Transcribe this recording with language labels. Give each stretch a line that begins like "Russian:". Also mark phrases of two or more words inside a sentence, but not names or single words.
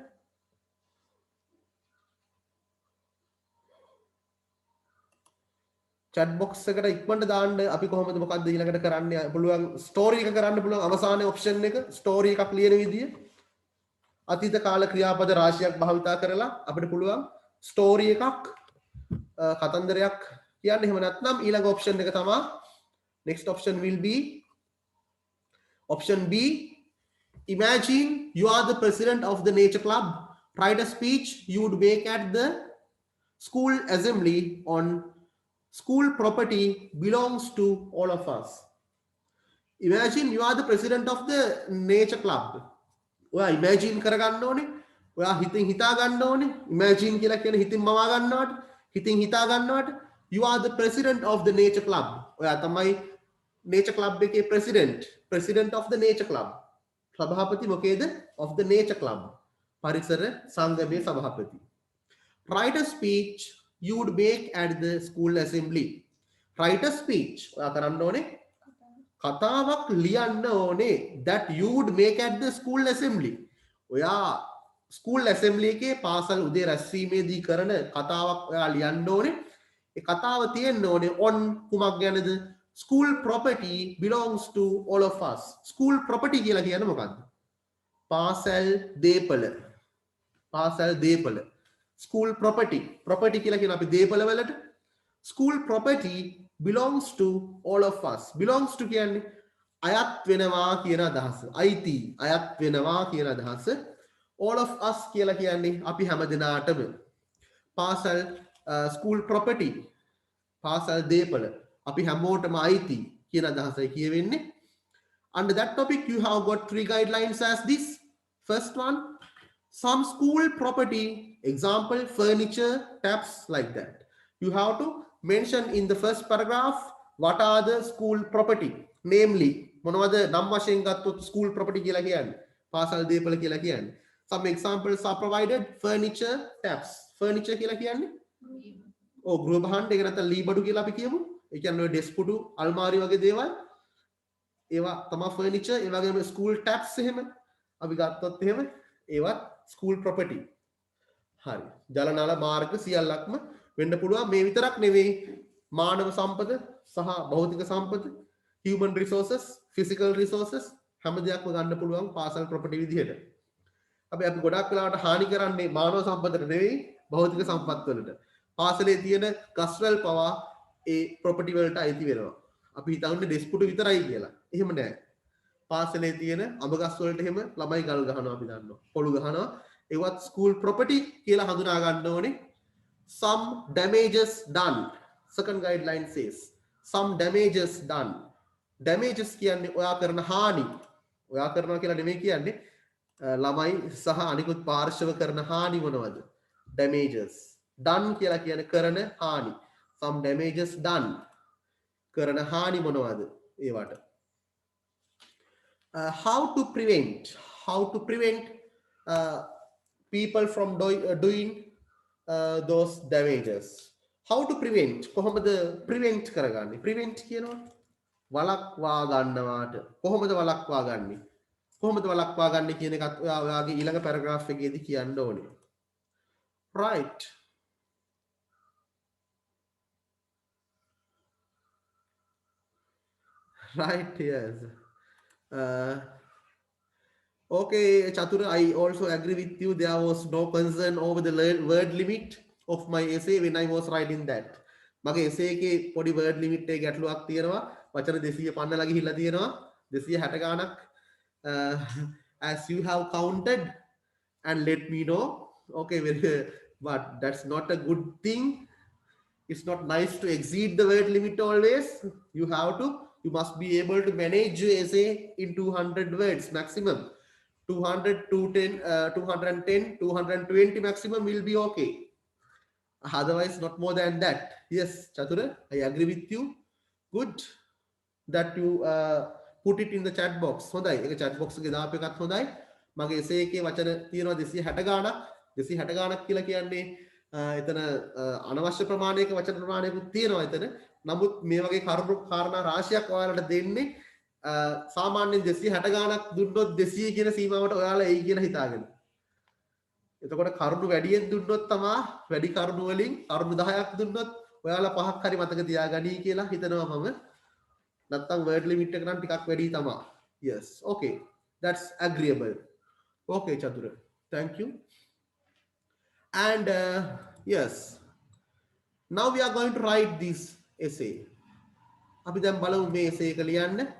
English: chat box
Sinhala: එකට ඉක්මනට දාන්න අපි කොහොමද මොකක්ද ඊළඟට කරන්න පුළුවන් ස්ටෝරි එක කරන්න පුළුවන් අවසානයේ ඔප්ෂන් එක ස්ටෝරි එකක් ලියන විදිය අතීත කාල ක්‍රියාපද රාශියක් භාවිතා කරලා අපිට පුළුවන් ස්ටෝරි එකක් කතන්දරයක් කියන්න. එහෙම නැත්නම් ඊළඟ ඔප්ෂන් එක තමයි
English: next option will be option B. Imagine you are the president of the nature club. Write a speech you would make at the school assembly on school property belongs to all of us. Imagine you are the president of the nature club.
Sinhala: ඔයා imagine කරගන්න ඕනේ ඔයා හිතින් හිතා ගන්න ඕනේ. imagine කියලා කියන හිතින් මවා ගන්නවට, හිතින් හිතා ගන්නවට
English: you are the president of the nature club.
Sinhala: ඔයා තමයි
English: nature club
Sinhala: එකේ
English: president of the nature club.
Sinhala: සභාපති මොකේද?
English: of the nature club.
Sinhala: පරිසර සංගමයේ සභාපති.
English: Write a speech you would make at the school assembly. Write a speech.
Sinhala: ඔයා කරන්න ඕනේ කතාවක් ලියන්න ඕනේ
English: that you would make at the school assembly.
Sinhala: ඔයා
English: school assembly
Sinhala: එකේ පාසල් උදේ රැස්වීමේදී කරන කතාවක් ඔයා ලියන්න ඕනේ. ඒ කතාව තියෙන්න ඕනේ on කුමක් ගැනද?
English: School property belongs to all of us. School property
Sinhala: කියලා කියන්නේ මොකක්ද? පාසල් දීපල. පාසල් දීපල.
English: School property.
Sinhala: Property කියලා කියන අපි දීපල වලට.
English: School property belongs to all of us. Belongs to
Sinhala: කියන්නේ අයත් වෙනවා කියන අදහස. අයිති අයත් වෙනවා කියන අදහස.
English: All of us
Sinhala: කියලා කියන්නේ අපි හැම දෙනාටම. පාසල්
English: school property
Sinhala: පාසල් දීපල අපි හැමෝටම අයිති කියන අදහසයි කියවෙන්නේ.
English: Under that topic you have got 3 guidelines as this. First one, some school property, example furniture, taps, like that. You have to mention in the first paragraph what are the school property, namely
Sinhala: මොනවද නම් වශයෙන් ගත්තොත් school property කියලා කියන්නේ පාසල් දීපල කියලා කියන්නේ.
English: Some examples are provided. Furniture, taps.
Sinhala: Furniture කියලා කියන්නේ ගෘහ භාණ්ඩ ඒක නැත්නම් ලී බඩු කියලා අපි කියමු. ඒ කියන්නේ ඔය ඩෙස්ක් පුටු, අල්මාරි වගේ දේවල්. ඒවා තමයි furniture. ඒ වගේම
English: school taps
Sinhala: එහෙම අපි ගත්තොත් එහෙම ඒවත්
English: school property.
Sinhala: හරි. ජල නාල මාර්ග සියල්ලක්ම වෙන්න පුළුවන්. මේ විතරක් නෙවෙයි මානව සම්පද සහ භෞතික සම්පද,
English: human resources, physical resources
Sinhala: හැම දෙයක්ම ගන්න පුළුවන් පාසල් property විදිහට. අපි ගොඩක් වෙලාවට හානි කරන්නේ මානව සම්පතට නෙවෙයි භෞතික සම්පත් වලට. පාසලේ තියෙන ගස්වැල් පවා ඒ ප්‍රොපර්ටි වලට අයිති වෙනවා. අපි හිතන්නේ ඩෙස්පුටු විතරයි කියලා. එහෙම නෑ. පාසලේ තියෙන අඹ ගස් වලට එහෙම ළමයි ගල් ගහනවා අපි දන්නවා. පොළු ගහනවා. ඒවත්
English: school property
Sinhala: කියලා හඳුනා ගන්න ඕනේ.
English: Some damages done. Second guideline says some damages done.
Sinhala: Damages කියන්නේ ඔයා කරන හානි. ඔයා කරනවා කියලා නෙමෙයි කියන්නේ ළමයි සහ අනිකුත් පාර්ශව කරන හානි මොනවද?
English: damages. done
Sinhala: කියලා කියන්නේ කරන හානි.
English: some damages done.
Sinhala: කරන හානි මොනවද? ඒවට.
English: How to prevent people from doing those damages. How to prevent
Sinhala: කොහොමද prevent කරගන්නේ? prevent කියනවා වළක්වා ගන්නවාට. කොහොමද වළක්වා ගන්නේ? කොහොමද වළක්වා ගන්න කියන එකත් ඔයාගේ ඊළඟ පැරග්‍රාෆ් එකේදී කියන්න ඕනේ.
English: Right. Right, yes. Okay, Chatura, I also agree with you. There was no concern over the word limit of my essay when I was writing that.
Sinhala: මගේ essay එකේ පොඩි
English: word limit
Sinhala: එක ගැටලුවක් තියෙනවා. වචන 250 ලා ගිහිල්ලා තියෙනවා. 260 ගාණක්.
English: As you have counted and let me know. Okay, but that's not a good thing. It's not nice to exceed the word limit always. You must be able to manage your essay in 200 words maximum. 200, 210, 220 maximum will be okay. Otherwise, not more than that. Yes, Chatura, I agree with you. Good that you put it in the chat box.
Sinhala: හොඳයි. ඒක
English: chat box
Sinhala: එකේ දාපු එකත් හොඳයි. මගේ essay එකේ වචන තියෙනවා 260 ගාණක්. 260 ගාණක් කියලා කියන්නේ එතන අනවශ්‍ය ප්‍රමාණයක වචන ප්‍රමාණයකුත් තියෙනවා එතන. නමුත් මේ වගේ කරුණු කාරණා රාශියක් ඔයාලට දෙන්නේ සාමාන්‍යයෙන් 260 ගාණක් දුන්නොත් 200 කියන සීමාවට ඔයාලා එයි කියලා හිතාගෙන. එතකොට කරුණු වැඩියෙන් දුන්නොත් තමයි වැඩි කරුණු වලින් කරුණු 10ක් දුන්නොත් ඔයාලා 5ක් හරි මතක තියාගනී කියලා හිතනවා මම. නැත්තම්
English: word limit
Sinhala: එක නම් ටිකක් වැඩි තමයි.
English: Yes, okay. That's agreeable. Okay, Chatura. Thank you. And yes, now we are going to write this essay.
Sinhala: අපි දැන් බලමු මේ essay එක ලියන්න.